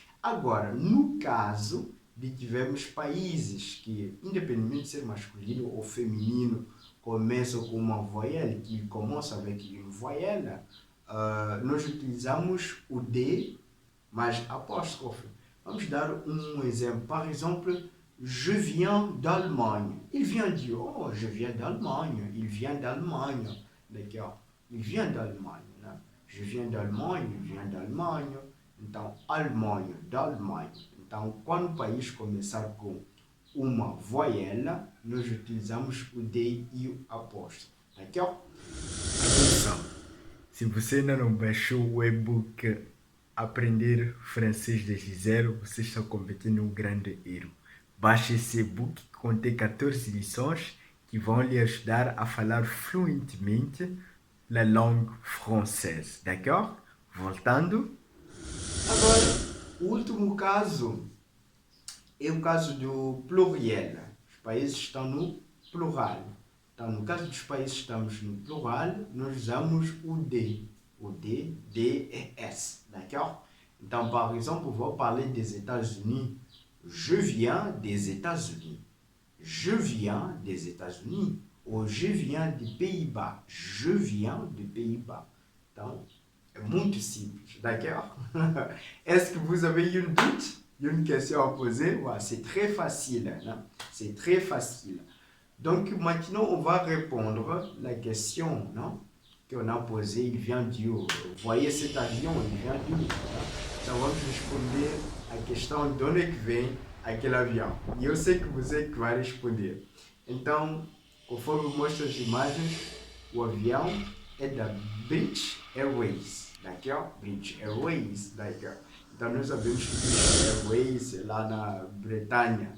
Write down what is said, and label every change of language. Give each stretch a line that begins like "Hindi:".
Portuguese: Agora, no caso de tivermos países que, independentemente de ser masculino ou feminino, começam com uma voyelle,
French: que commence avec une voyelle,
Portuguese: nós utilizamos o D mais apóstrofe. Vamos dar um exemplo.
French: Par exemple, je viens d'Allemagne. Il vient dire, oh, je viens d'Allemagne. Il vient d'Allemagne. D'accord? Il vient d'Allemagne. Né? Je viens d'Allemagne, il vient d'Allemagne.
Portuguese: Então, Alemanha, d'Allemagne. Então, quando o país começar com uma voyelle, nós utilizamos o D e o apóstrofe. D'accord? Atenção! Se você ainda não baixou o e-book Aprender Francês desde Zero, você está cometendo um grande erro. Baixe esse e-book que contém 14 lições que vão lhe ajudar a falar fluentemente
French: la langue française.
Portuguese: D'accord? Voltando. Agora, o último caso é o caso do pluriel. Os países estão no plural. Então, no caso dos países que estamos no plural, nós usamos o D. O D, D et S. D'accord?
French: Então, par exemple, vou parler des États-Unis. Je viens des États-Unis. Je viens des États-Unis. Ou je viens des Pays-Bas. Je viens des Pays-Bas.
Portuguese: Então, é muito simples. D'accord?
French: Est-ce que vous avez une doute? Une question à poser? Ouais, c'est très facile. Hein? C'est très facile. Donc, maintenant, on va répondre la question, non? Qu'on a posée. Il vient d'où? Vous voyez cet avion, il vient d'où?
Portuguese: Então, vamos responder a questão de onde é que vem aquele avião. E eu sei que você que vai responder. Então, conforme mostra as imagens, o avião é da British Airways. D'accord? British Airways. D'accord? Então, nós sabemos que British Airways é lá na Bretanha.